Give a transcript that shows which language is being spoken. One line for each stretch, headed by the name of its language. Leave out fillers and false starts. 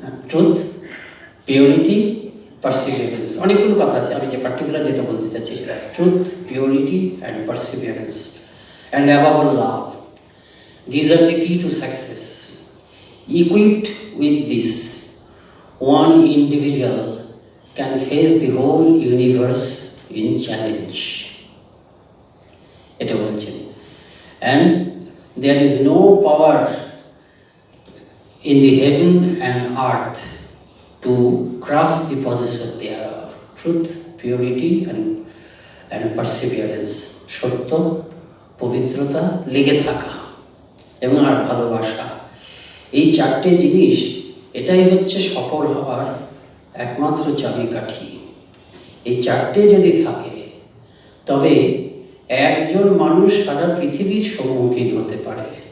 English: truth, purity, perseverance,
Bangla: অনেকগুলো কথা আছে। আমি যে
English: particular
Bangla: যেটা বলতে চাচ্ছি সেটা
English: Truth, purity and perseverance and above all love. These are the key to success. Equipped with this, one individual can face the whole universe in challenge.
Bangla: এটা বলছেন।
English: And there is no power in the heaven and earth to crush the possessor thereof. Truth, purity and perseverance.
Bangla: সত্য, পবিত্রতা, লেগে থাকা এবং আর ভালোবাসা, এই চারটে জিনিস, এটাই হচ্ছে সফল হওয়ার একমাত্র চাবিকাঠি। এই চারটে যদি থাকে তবে একজন মানুষ সারা পৃথিবীর সম্মুখীন হতে পারে।